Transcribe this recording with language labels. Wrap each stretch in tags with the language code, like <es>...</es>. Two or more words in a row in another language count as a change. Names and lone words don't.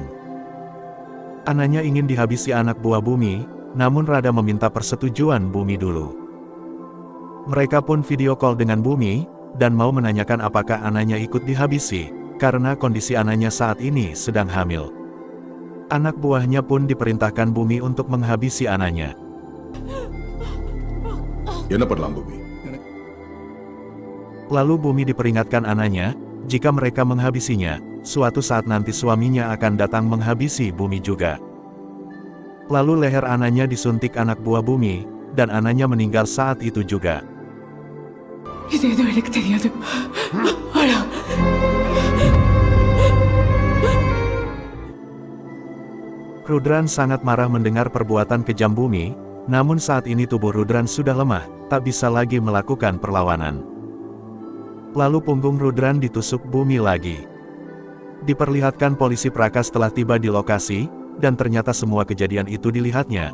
<id>Anaknya ingin dihabisi anak buah Bumi, namun Rada meminta persetujuan Bumi dulu. Mereka pun video call dengan Bumi, dan mau menanyakan apakah anaknya ikut dihabisi, karena kondisi anaknya saat ini sedang hamil. Anak buahnya pun diperintahkan Bumi untuk menghabisi anaknya.</id> <ta>என்ன பண்ணலாம் Bumi?</ta> <id>Lalu Bumi diperingatkan anaknya, jika mereka menghabisinya, suatu saat nanti suaminya akan datang menghabisi Bumi juga. Lalu leher anaknya disuntik anak buah Bumi, dan anaknya meninggal saat itu juga.</id> <ta>இது எதுவும் எனக்கு தெரியாது. ஆனா</ta> <id>Rudran sangat marah mendengar perbuatan kejam Bumi, namun saat ini tubuh Rudran sudah lemah, tak bisa lagi melakukan perlawanan. Lalu punggung Rudran ditusuk Bumi lagi. Diperlihatkan polisi Prakas telah tiba di lokasi, dan ternyata semua kejadian itu dilihatnya.</id>